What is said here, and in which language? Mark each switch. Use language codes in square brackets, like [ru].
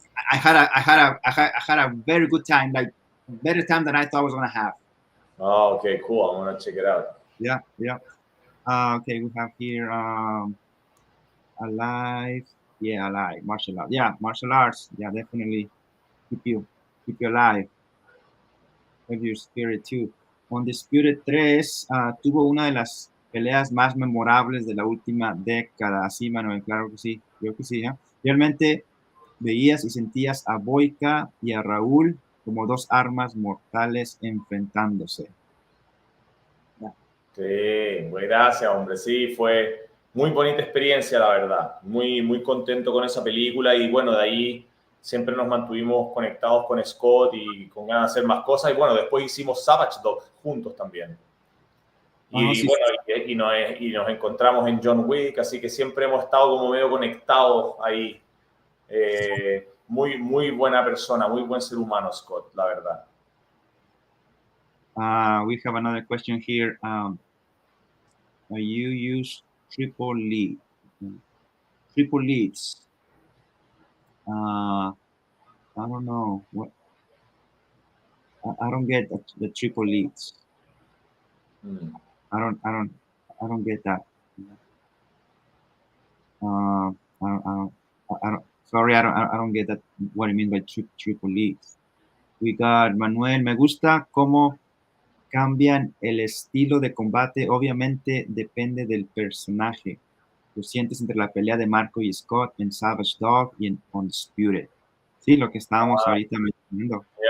[en] I had a very good time, like better time than I thought I was gonna have. Oh, okay, cool. I'm gonna check it out. Yeah. Okay, we have here alive. Yeah, alive. Martial arts. Yeah, martial arts. Yeah, definitely keep you alive. Have your spirit too. [es] Undisputed 3 tuvo una de las peleas más memorables de la última década. Así, Manuel, claro que sí. Creo que sí. Realmente veías y sentías a Boyka y a Raúl como dos armas mortales enfrentándose. Sí, gracias, hombre. Sí, fue muy bonita experiencia, la verdad. Muy, muy contento con esa película y bueno, de ahí siempre nos mantuvimos conectados con Scott y con ganas de hacer más cosas. Y bueno, después hicimos Savage Dog juntos también. Y bueno, y nos encontramos en John Wick, así que siempre hemos estado como medio conectados ahí. Muy, muy buena persona, muy buen ser humano, Scott, la verdad. [en] We have another question here. You use triple leads. I don't know what. I don't get the triple leads. I don't get that. Sorry, I don't get that. What I mean by triple leads. We got Manuel. [es] Me gusta cómo cambian el estilo de combate. Obviamente depende del personaje. Lo sientes entre la pelea de Marco y Scott en Savage Dog y en Undisputed. Sí, lo que estábamos ahorita mencionando.